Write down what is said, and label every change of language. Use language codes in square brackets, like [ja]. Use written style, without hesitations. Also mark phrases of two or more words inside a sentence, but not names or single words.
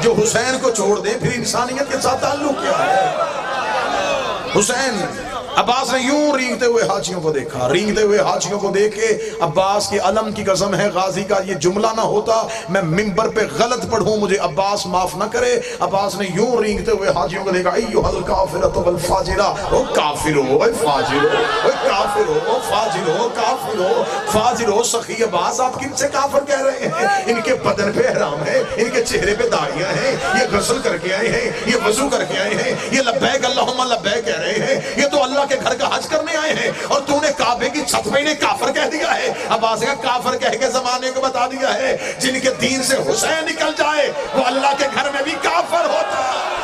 [ur] جو حسین کو چھوڑ دے پھر انسانیت کے ساتھ تعلق کیا ہے. حسین عباس نے یوں رینگتے ہوئے حاجیوں کو دیکھا. رینگتے ہوئے حاجیوں کو دیکھے عباس کے علم کی قسم ہے غازی کا یہ جملہ نہ ہوتا میں منبر پہ غلط پڑھوں, مجھے عباس معاف نہ کرے. عباس نے یوں رینگتے ہوئے حاجیوں کو دیکھا [ar] ایھا الکافرۃ والفاجرہ. [ur] او کافرو, او فاجرو, او کافرو, او فاجرو, کافرو, فاجرو. سخی عباس آپ کن سے کافر کہہ رہے ہیں؟ ان کے بدن پہ احرام ہے, ان کے چہرے پہ داڑیاں ہیں, یہ غسل کر کے آئے ہیں, یہ وضو کر کے آئے ہیں, یہ [ar] لبیک اللہم لبیک [ur] کہہ رہے ہیں, یہ تو اللہ کے گھر کا حج کرنے آئے ہیں, اور تو نے کعبے کی چھت پہ انہیں کافر کہہ دیا ہے. عباس کا کافر کہہ کے زمانے کو بتا دیا ہے جن کے دین سے حسین نکل جائے وہ اللہ کے گھر میں بھی کافر ہوتا ہے.